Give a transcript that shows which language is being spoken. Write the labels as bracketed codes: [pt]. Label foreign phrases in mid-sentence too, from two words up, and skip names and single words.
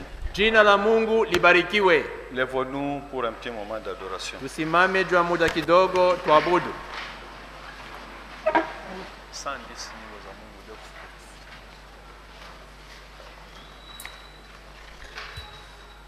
[sw] Jina la Mungu libarikiwe. [fr] Lève-nous pour un petit moment d'adoration. [sw] Tusimame juu ya muda kidogo tuabudu. 110 nyimbo za Mungu leo.